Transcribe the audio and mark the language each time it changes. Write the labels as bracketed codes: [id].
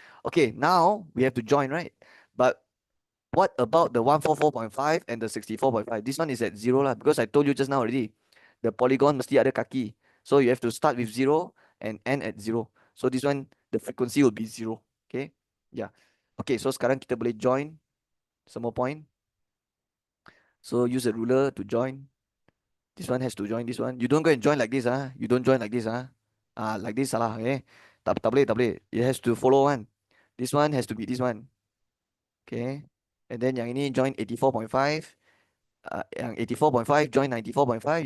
[en] Okay, now we have to join, right? But what about the 144.5 and the 64.5? This one is at 0 lah, because I told you just now already. The polygon [ms] mesti ada kaki. [en] So you have to start with 0 and end at 0. So this one, the frequency will be 0. Okay. Yeah. [ms] Okay, so sekarang kita boleh join semua point. [en] So use a ruler to join. This one has to join this one. You don't go and join like this. You don't join like this. Like this salah. Okay. [ms] Tak boleh, tak boleh. [en] It has to follow one. This one has to be this one. Okay. And then [ms] yang ini [en] join 84.5. Yang 84.5 join 94.5.